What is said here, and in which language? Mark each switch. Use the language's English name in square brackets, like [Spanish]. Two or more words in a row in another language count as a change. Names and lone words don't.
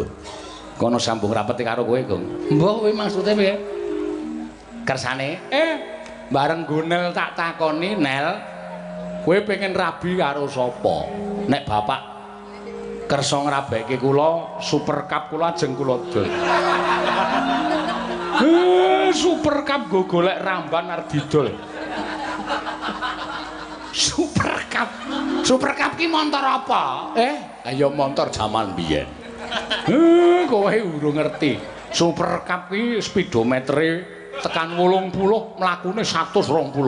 [Javanese] Kono sambung rapete karo kowe, Gong. Mbok kowe maksude piye? Kersane? Bareng Gonel tak takoni, Nel, kowe pengen rabi karo sapa? Nek bapak kersa ngrabekke kula, Super Cup kula ajeng kula dol. Super Cup go golek ramban arep didol. Super Cup ki montor apa? Ayo montor jaman biyen. Kowe urung ngerti. Super Cup ki speedometere tekan 80, mlakune 120.